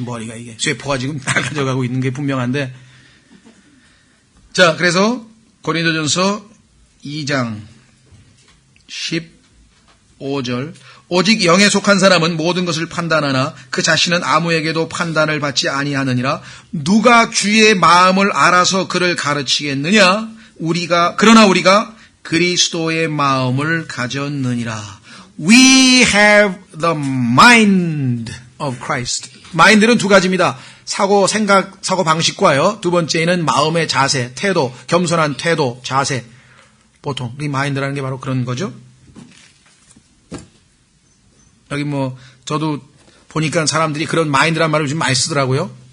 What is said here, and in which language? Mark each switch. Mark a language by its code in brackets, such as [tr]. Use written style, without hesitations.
[ko] 이제 머리가 이게 쇠포가 지금 낡아져가고 있는 게 분명한데. 자, 그래서 고린도전서 2장 15절. 오직 영에 속한 사람은 모든 것을 판단하나 그 자신은 아무에게도 판단을 받지 아니하느니라. 누가 주의 마음을 알아서 그를 가르치겠느냐? 그러나 우리가 그리스도의 마음을 가졌느니라. [en] We have the mind of Christ. [ko] 마인드는 두 가지입니다. 사고 방식과요. 두 번째는 마음의 자세, 태도, 겸손한 태도, 자세. 보통 이 마인드라는 게 바로 그런 거죠. 여기 저도 보니까 사람들이 그런 마인드란 말을 좀 많이 쓰더라고요.